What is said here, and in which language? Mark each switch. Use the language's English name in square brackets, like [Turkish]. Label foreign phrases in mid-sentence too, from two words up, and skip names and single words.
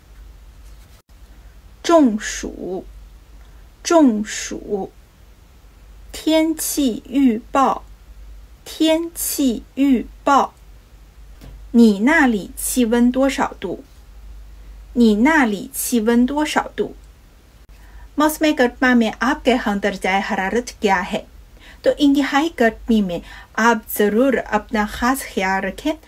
[Chinese] 中暑 中暑 天气预报 天气预报 你那里气温多少度 你那里气温多少度 [Urdu] موسم گرما میں آپ کے یہاں درجہ حرارت کیا ہے? تو انتہائی گرمی میں آپ ضرور اپنا خاص خیال رکھیں.